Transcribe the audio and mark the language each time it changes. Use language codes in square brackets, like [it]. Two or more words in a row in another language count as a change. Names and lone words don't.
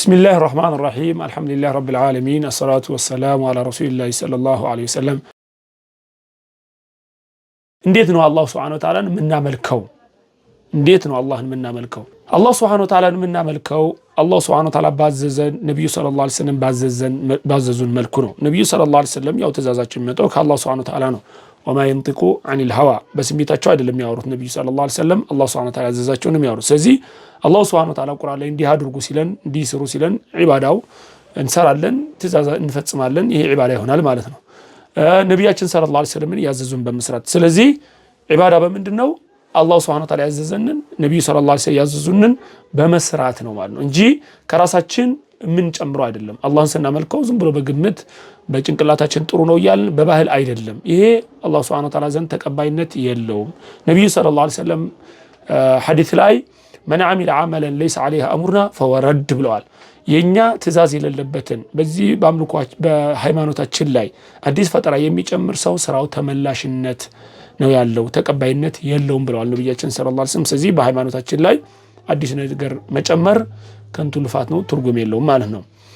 [ar] بسم الله الرحمن الرحيم الحمد لله رب العالمين الصلاة والسلام على رسول الله صلى الله عليه وسلم [am] እንዴት ነው አላህ [ar] سبحانه وتعالى [am] የምናመልከው እንዴት ነው አላህን የምናመልከው አላህ [ar] سبحانه وتعالى [am] የምናመልከው አላህ [ar] سبحانه وتعالى [am] ባዘዘን ነብዩ [ar] صلى الله عليه وسلم [am] ባዘዙን መልኩ ነው ነብዩ [ar] صلى الله عليه [am] ወሰለም ያው ተዛዛቸው የሚመጣው ከአላህ [ar] سبحانه وتعالى [am] ነው [ar] وما ينطق عن الهوى [am] በስሜታቸው አይደለም የሚያወሩት ነብዩ [ar] صلى الله عليه وسلم [am] አላህ [ar] سبحانه وتعالى [am] ያዘዛቸው ነው የሚያወሩት ስለዚህ አላህ [ar] سبحانه وتعالى [am] ቁርአን ላይ እንዲህ አድርጉ ሲለን እንዲህ ስሩ ሲለን ዒባዳው እንሰራለን ትእዛዝ እንፈጽማለን ይሄ ዒባዳ ይሆናል ማለት ነው ነብያችን [ar] صلى الله عليه وسلم [am] ያዘዙን በመስራት ስለዚህ ዒባዳ በመንድነው አላህ [ar] سبحانه وتعالى [am] ያዘዘንን ነብዩ [ar] صلى الله عليه وسلم [am] ያዘዙንን በመስራት ነው ማለት ነው እንጂ ከራሳችን ምን ጨምሮ አይደለም አላህን ስናመልከው ዝም ብሎ በግምት በጭንቅላታችን ጥሩ ነው ይያልን በባህል አይደለም ይሄ አላህ [ar] سبحانه وتعالى [am] ዘንድ ተቀባይነት የለውም ነብዩ [ar] صلى الله عليه وسلم [am] ሐዲስ ላይ [ar] من عمل عملا ليس عليه امرنا فهو رد [am] ብለዋል የኛ ትእዛዝ የሌለበትን በዚህ በአምልኮች በሃይማኖታችን ላይ አዲስ ፈጠራ የሚጨምር ሰው ስራው ተመላሽነት ነው ያለው ተቀባይነት የለውም ብለዋል ነብያችን [ar] صلى الله عليه وسلم [am] ስለዚህ በሃይማኖታችን ላይ አዲስ ነገር መጨመር ከንቱ ልፋት ነው ትርጉም የለውም ማለት ነው